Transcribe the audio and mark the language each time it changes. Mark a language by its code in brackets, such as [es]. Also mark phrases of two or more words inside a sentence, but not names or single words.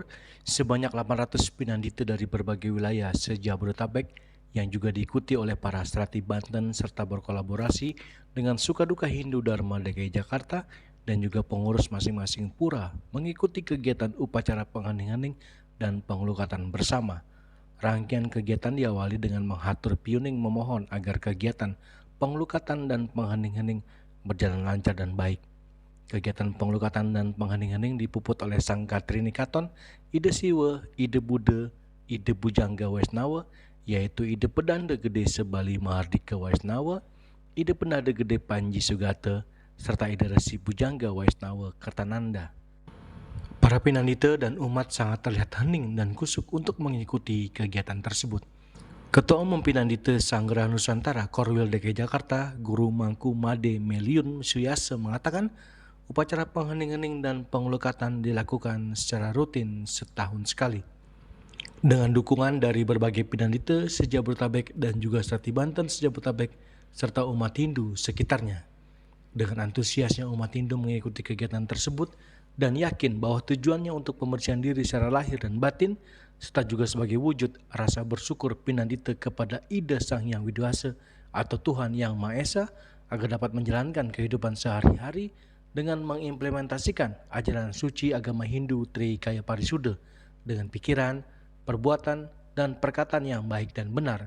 [id] sebanyak 800 pinandita dari berbagai wilayah se-Jabodetabek yang juga diikuti oleh para strati Banten serta berkolaborasi dengan Sukaduka Hindu Dharma DKI Jakarta dan juga pengurus masing-masing pura mengikuti kegiatan upacara penghening-hening dan pengelukatan bersama. Rangkaian kegiatan diawali dengan menghatur piuning memohon agar kegiatan pengelukatan dan penghening-hening berjalan lancar dan baik. Kegiatan pengelukatan dan penghening-hening dipuput oleh Sang Katrinikaton, Ide Siwa, Ide Buddha, Ide Bujangga Waisnawa, yaitu Ide Pedanda Gede Sebali Mahardika Waisnawa, Ide Pendada Gede Panji Sugata, serta Ide Resi Bujangga Waisnawa Kertananda. Para pinandita dan umat sangat terlihat hening dan kusuk untuk mengikuti kegiatan tersebut. Ketua Umum Pinandita Sanggraha Nusantara Korwil DKI Jakarta, Guru Mangku Made Meliun Suyase mengatakan, upacara penghening-hening dan pengelukatan dilakukan secara rutin setahun sekali. Dengan dukungan dari berbagai pinandita se-Jabodetabek dan juga strati Banten se-Jabodetabek serta umat Hindu sekitarnya. Dengan antusiasnya umat Hindu mengikuti kegiatan tersebut dan yakin bahwa tujuannya untuk pembersihan diri secara lahir dan batin serta juga sebagai wujud rasa bersyukur pinandita kepada Ida Sang Hyang Widi Wasa atau Tuhan Yang Maha Esa agar dapat menjalankan kehidupan sehari-hari dengan mengimplementasikan ajaran suci agama Hindu Trikaya Parisuddha dengan pikiran, perbuatan, dan perkataan yang baik dan benar.